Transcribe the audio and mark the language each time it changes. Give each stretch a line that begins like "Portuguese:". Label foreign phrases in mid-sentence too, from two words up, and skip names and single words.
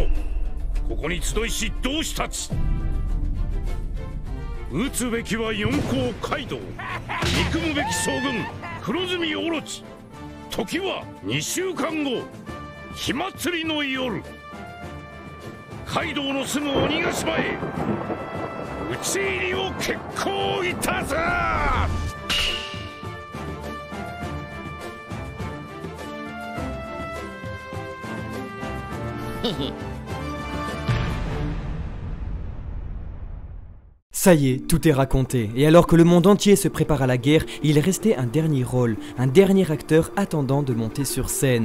Japanese: ここに集いし同志たち。撃つべきは四皇カイドウ、憎むべき将軍黒住オロチ。時は2週間後、火祭りの夜。カイドウの住む鬼ヶ島へ討ち入りを決行いたす。
French: Ça y est, tout est raconté, et alors que le monde entier se prépare à la guerre, il restait un dernier rôle, un dernier acteur attendant de monter sur scène.